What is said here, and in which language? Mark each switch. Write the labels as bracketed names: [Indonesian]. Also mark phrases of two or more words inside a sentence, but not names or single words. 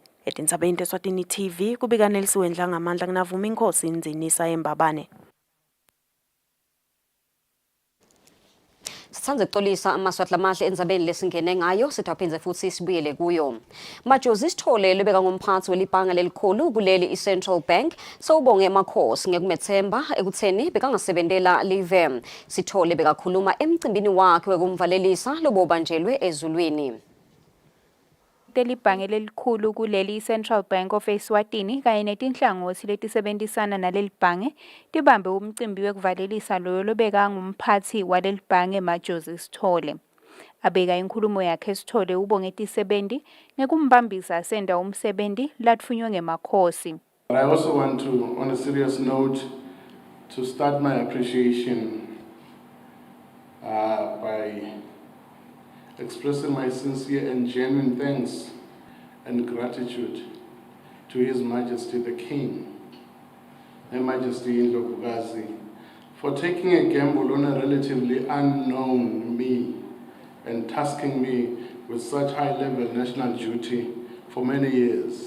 [Swati] Etindzabeni Eswatini TV kubika Nelisiwe Ndlangamandla kunavuma Inkosi Nzinisa Embabane. Sithanda ukuxolisa amaswahla amahle endzabeni lesingene ngayo sithaphinze futhi sibuyele kuyo. Majozi Sithole lebeka ngumphathi welibhanga lelikhulu kuleli i-Central Bank sowubonge emakhosi ngekumethemba ekutheni bekangasebentela live. Sithole bekakhuluma emcimbini wakhe wekumvalelisa lobobanjelwe ezulwini. Libhange lelikhulu kuleli Central Bank of Eswatini kanye netinhlangothi letisebenzisana naleli bhange tibambe umcimbi wekuvalelisa loyo lobeka ngumphathi waleli bhange Majozi Sithole. Abeka inkulumo yakhe Sithole ubonge tisebenzi ngekumbambisa senda umsebenzi latfunywe ngemakhosi. [English] I also want to, on a serious note, to start my appreciation by expressing my sincere and genuine thanks and gratitude to His Majesty the King, Her Majesty Indlovukazi, for taking a gamble on a relatively unknown me and tasking me with such high-level national duty for many years.